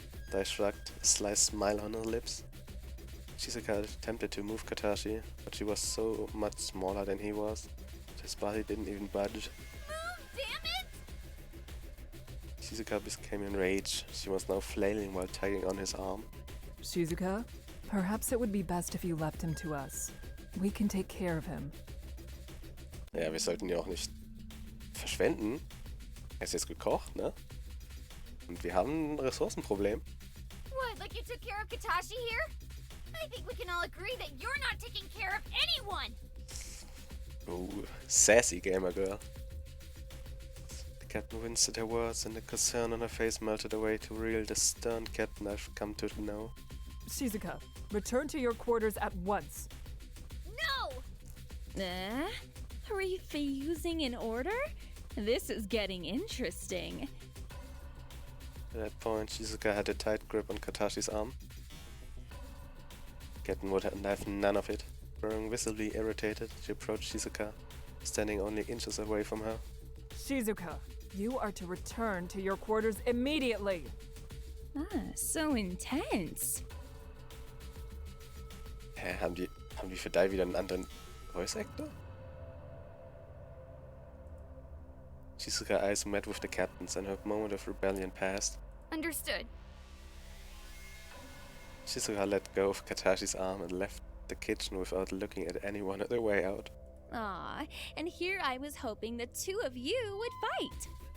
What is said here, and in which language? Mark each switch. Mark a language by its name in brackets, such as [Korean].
[English] Dai shrugged, a sly smile on her lips. Shizuka attempted to move Katashi, but she was so much smaller than he was. His body didn't even budge. Move, damn it! Shizuka became enraged. She was now flailing while tugging on his arm. Shizuka, perhaps it would be best if you left him to us. We can take care of him. [German] Ja, wir sollten ihn auch nicht verschwenden. Er ist jetzt gekocht, ne? Und wir haben ein Ressourcenproblem. [English] What, like you took care of Katashi here? I think we can all agree that you're not taking care of anyone! Ooh, sassy gamer girl. The captain winced at her words and the concern on her face melted away to reveal the stern captain I've come to know. Shizuka, return to your quarters at once. No! Refusing an order? This is getting interesting. At that point, Shizuka had a tight grip on Katashi's arm. Captain would have none of it. Growing visibly irritated, she approached Shizuka, standing only inches away from her. Shizuka, you are to return to your quarters immediately. So intense. [German] Hä, haben die für die wieder einen anderen Voice Actor? [English] Shizuka eyes met with the captains and her moment of rebellion passed. Understood. Shizuka let go of Katashi's arm and left the kitchen without looking at anyone on their way out. Aw, and here I was hoping the two of you would fight.